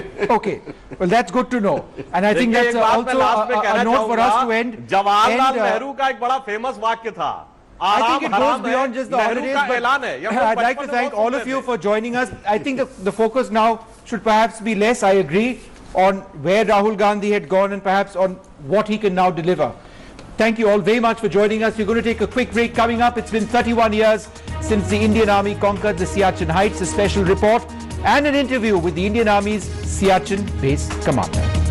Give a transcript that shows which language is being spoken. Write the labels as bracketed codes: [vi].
[en] Okay, well that's good to know, and I think that's also a note for us to end. [hi] Jawaharlal Nehru का एक बड़ा famous वाक्य था, [en] I think it goes beyond just the holidays, but I'd like to thank all of you for joining us. I think the focus now should perhaps be less, I agree, on where Rahul Gandhi had gone and perhaps on what he can now deliver. Thank you all very much for joining us. We're going to take a quick break. Coming up, it's been 31 years since the Indian Army conquered the Siachen Heights, a special report and an interview with the Indian Army's Siachen Base Commander.